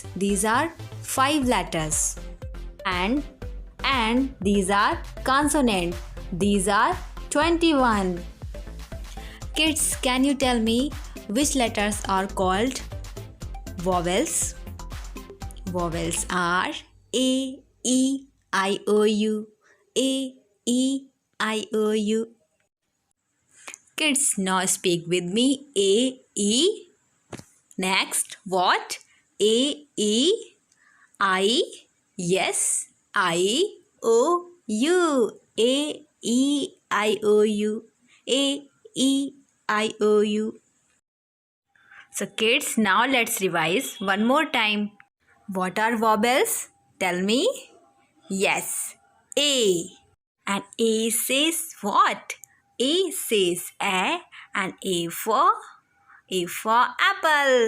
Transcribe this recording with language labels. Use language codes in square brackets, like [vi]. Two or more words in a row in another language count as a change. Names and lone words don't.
[en] These are 5 letters. And these are consonant. These are 21. Kids, can you tell me which letters are called vowels? Vowels are A, E, I, O, U. A, E, I, O, U. Kids, now speak with me. A, E. Next, what? A, E, I. Yes, I, O, U. A, E, I, O, U. A, E, I, O, U. So kids, now let's revise one more time. What are vowels? Tell me. Yes, A. And A says what? A says A and A for apple.